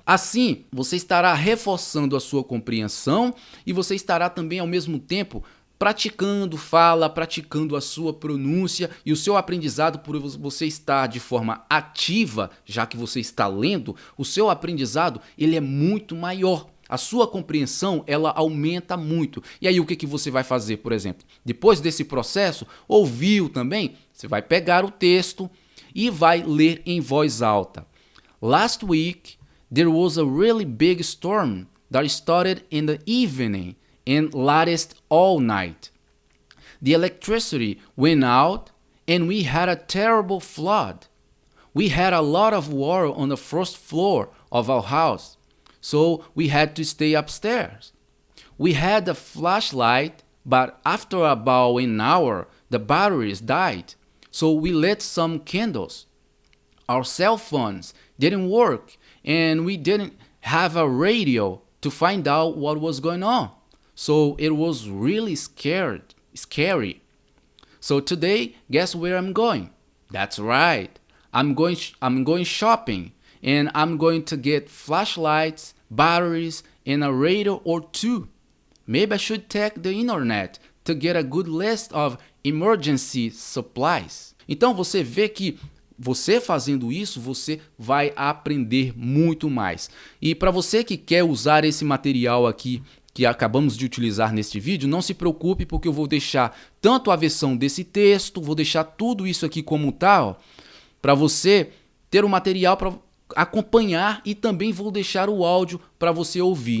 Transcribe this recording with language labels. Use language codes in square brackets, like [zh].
[pt] Assim, você estará reforçando a sua compreensão e você estará também ao mesmo tempo praticando fala, praticando a sua pronúncia, e o seu aprendizado, por você estar de forma ativa, já que você está lendo, o seu aprendizado ele é muito maior. A sua compreensão ela aumenta muito. E aí o que você vai fazer, por exemplo? Depois desse processo, ouviu também? Você vai pegar o texto e vai ler em voz alta. [en] Last week, there was a really big storm that started in the evening and lasted all night. The electricity went out and we had a terrible flood. We had a lot of water on the first floor of our house, so we had to stay upstairs. We had a flashlight, but after about an hour, the batteries died, so we lit some candles. Our cell phones didn't work and we didn't have a radio to find out what was going on. So it was really scary. So today, guess where I'm going? That's right. I'm going shopping, and I'm going to get flashlights, batteries, and a radio or two. Maybe I should check the internet to get a good list of emergency supplies. [pt] Então você vê que você fazendo isso, você vai aprender muito mais. E para você que quer usar esse material aqui que acabamos de utilizar neste vídeo, não se preocupe, porque eu vou deixar tanto a versão desse texto, vou deixar tudo isso aqui como tal, para você ter o material para acompanhar, e também vou deixar o áudio para você ouvir.